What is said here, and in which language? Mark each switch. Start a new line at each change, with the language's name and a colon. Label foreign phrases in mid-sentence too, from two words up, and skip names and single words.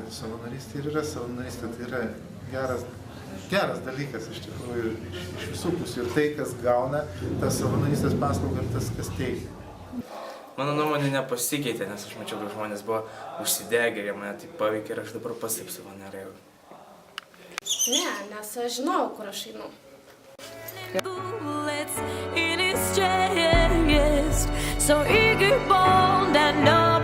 Lithuanian: Savanorystė ir yra savanorystė, tai yra geras dalykas iš tikrųjų iš visų pusių. Ir tai, kas gauna tą savanorystės paslaugą, ir tas, kas teikia. Mano nuomonė nepasikeitė, nes aš mačiau, kad žmonės buvo užsidegę ir jie mane taip paveikė ir aš dabar pats taip savanoriauju. Ne, nes aš žinau, kur aš einu.
English: Bullets in his chest, so eager, bold, and